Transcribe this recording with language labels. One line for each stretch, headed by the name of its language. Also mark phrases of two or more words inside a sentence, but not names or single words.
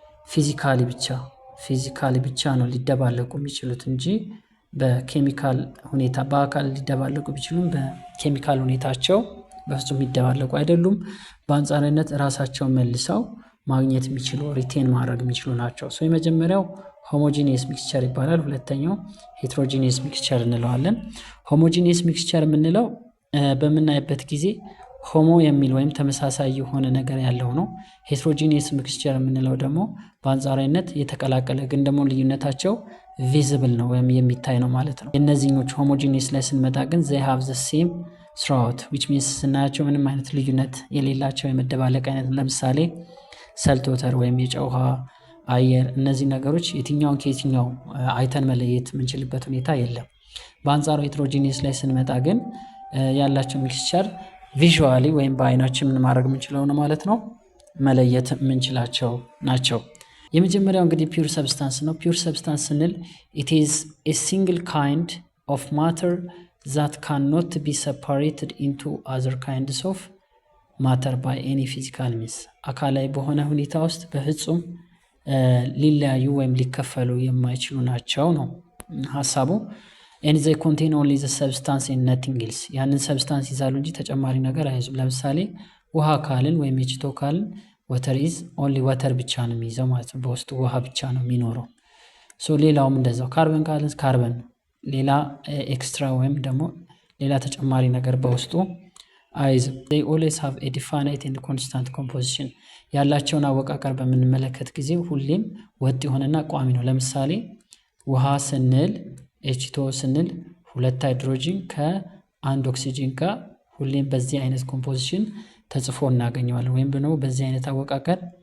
Amharic: ፊዚካሊ ብቻ ነው ሊደባለቁ የሚችሉት እንጂ በኬሚካል ሁኔታ በአካል ሊደባለቁ ቢችሉም በኬሚካል ሁኔታቸው በፍጹም የሚደባለቁ አይደሉም። በአንጻራዊነት ራሳቸውን መልሰው ማግኘት የሚችሉ ሪቴን ማድረግ የሚችሉ ናቸው። የመጀመሪያው
English: homogeneous mixture
Amharic: ይባላል። ሁለተኛው
English: heterogeneous mixture
Amharic: እንለዋለን።
English: homogeneous mixture
Amharic: የምንለው በምናይበት ጊዜ ሆሞ የሚል ወይም ተመሳሳይ የሆነ ነገር ያለው ነው።
English: heterogeneous mixture
Amharic: የምንለው ደግሞ በአንጻራዊነት የተቀላቀለ ግን ደግሞ ልዩነታቸው ቪዚብል ነው ወይም የሚታይ ነው ማለት ነው። የእነዚህኞቹ ሆሞጂኒየስ ላይ ስንመጣ ግን
English: they have the same throughout which means
Amharic: ስናያቸው ምንም አይነት ልዩነት የሌላቸው የመደባለቅ አይነት፣ ለምሳሌ
English: salt water
Amharic: ወይም የጨው ውሃ፣ አየር፣ እነዚህ ነገሮች የትኛውን ከየትኛው አይተን መለየት የምንችልበት ሁኔታ የለም። በአንጻሩ ሄትሮጂኒየስ ላይ ስንመጣ ግን ያላቸው ሚክስቸር ቪዥዋሊ ወይም በአይናችን ምን ማድረግ የምንችለው ነው ማለት ነው፣ መለየት የምንችላቸው ናቸው። የመጀመሪያው እንግዲህ
English: pure substance
Amharic: ነው።
English: pure substance
Amharic: ስንል
English: it is a single kind of matter that cannot be separated into other kinds of matter by any physical means
Amharic: አካላዊ በሆነ ሁኔታ ውስጥ በፍጹም ሊለያዩ ወይም ሊከፈሉ የማይችሉ ናቸው ነው ሀሳቡ።
English: and they contain only the substance and nothing else
Amharic: ያንን ሰብስታንስ ይዛሉ እንጂ ተጨማሪ ነገር አይዙም። ለምሳሌ ውሃ ካልን ወይም ኤችቶ ካልን
English: water is only water
Amharic: ብቻ ነው የሚይዘው ማለት ነው፣ በውስጡ ውሃ ብቻ ነው የሚኖረው። ሌላውም እንደዛው ካርበን ካልን ካርበን ሌላ ኤክስትራ ወይም ደግሞ ሌላ ተጨማሪ ነገር በውስጡ አይዝም።
English: they always have a definite and constant composition
Amharic: ያላቸውን አወቃቀር በምንመለከት ጊዜ ሁሌም ወጥ የሆነና ቋሚ ነው። ለምሳሌ ውሃ ስንል ኤችቶ ስንል ሁለት ሃይድሮጂን ከአንድ ኦክሲጂን ጋር ሁሌም በዚህ አይነት ኮምፖዚሽን ተጽፎ እናገኘዋለን፣ ወይም ደግሞ በዚህ አይነት አወቃቀር